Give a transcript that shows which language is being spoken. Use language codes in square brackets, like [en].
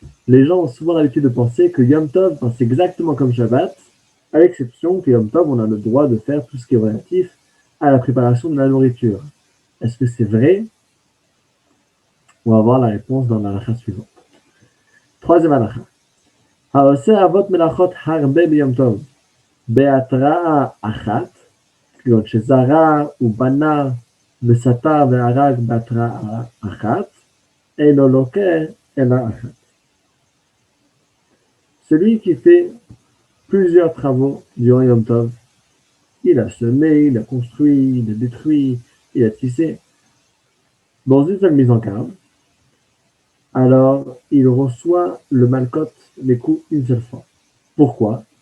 [fr] Les gens ont souvent l'habitude de penser que Yom Tov, c'est exactement comme Shabbat, à l'exception que Yom Tov, on a le droit de faire tout ce qui est relatif à la préparation de la nourriture. Est-ce que c'est vrai? On va voir la réponse dans la halakha suivante. Troisième halakha. [he] Haoseh avot melachot harbe b'Yom Tov, be'atra'a achat, כגון שזרע ובנה וסתר והרג בהתראה אחת, אינו לוקה אלא אחת. [fr] Celui qui fait plusieurs travaux durant Yom Tov, il a semé, il a construit, il a détruit, il a tissé, dans une seule mise en garde, alors il reçoit le malkot, les coups, une seule fois. Pourquoi?